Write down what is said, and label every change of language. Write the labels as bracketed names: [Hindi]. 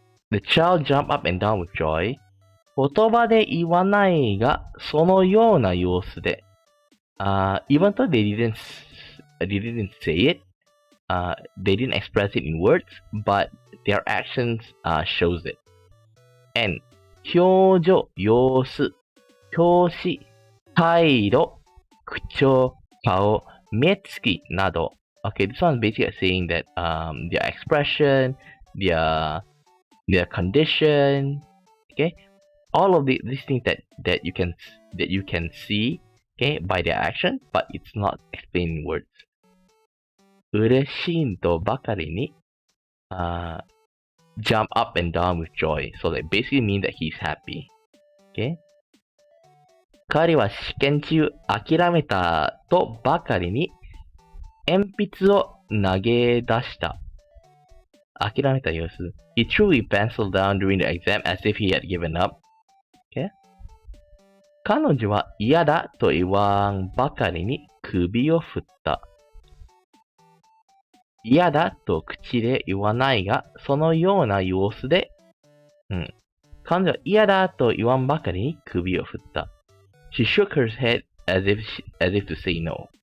[English] The child jumped up and down with joy. [Japanese] 言葉で言わないが、そのような様子で。 [English] Even though they didn't say it, they didn't express it in words, but their actions shows it. And [Japanese] 表情、様子、表紙、態度、口調、顔、目つきなど。 [English] Okay, this one's basically saying that their expression, their condition, okay, all of these things that you can see, okay, by their action, but it's not explained in words. [Japanese] 嬉しいとばかりに、 [English] jump up and down with joy. So that basically means that he's happy. Okay? [Japanese] 彼は試験中諦めたとばかりに鉛筆を投げ出した。諦めた様子。 [English] He threw his pencil down during the exam as if he had given up. Okay? [Japanese] 彼女は嫌だと言わんばかりに首を振った。嫌だと口で言わないが、そのような様子で、彼女は嫌だと言わんばかりに首を振った。 [English] She shook her head as if to say no.